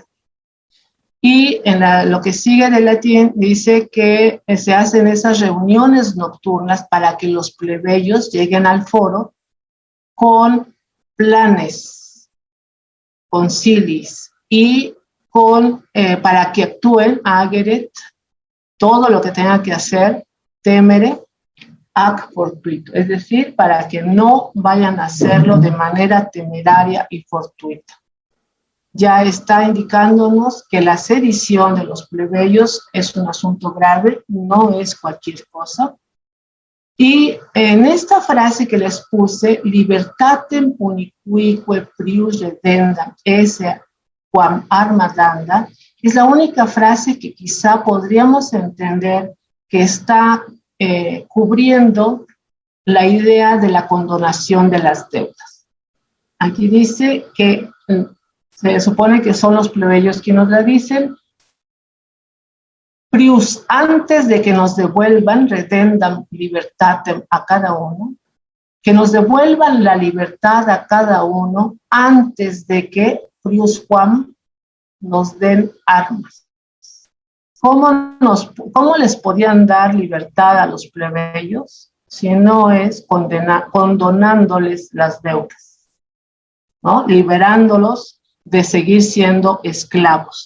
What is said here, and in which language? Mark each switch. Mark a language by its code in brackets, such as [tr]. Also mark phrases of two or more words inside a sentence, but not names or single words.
[es] Y en lo que sigue del latín dice que se hacen esas reuniones nocturnas para que los plebeyos lleguen al foro con planes, concilis y para que actúen ageret, todo lo que tenga que hacer, [la] temere, ac fortuito, [es] es decir, para que no vayan a hacerlo de manera temeraria y fortuita. Ya está indicándonos que la sedición de los plebeyos es un asunto grave, no es cualquier cosa. Y en esta frase que les puse, [la] libertatem unicuique prius redendam esse quam arma danda, [es] es la única frase que quizá podríamos entender que está cubriendo la idea de la condonación de las deudas. Aquí dice que se supone que son los plebeyos quienes nos la dicen. Prius, antes de que nos devuelvan, [la] redendam libertatem [es] a cada uno, que nos devuelvan la libertad a cada uno antes de que [la] prius quam [es] nos den armas. ¿Cómo les podían dar libertad a los plebeyos si no es condonándoles las deudas, ¿no? Liberándolos de seguir siendo esclavos?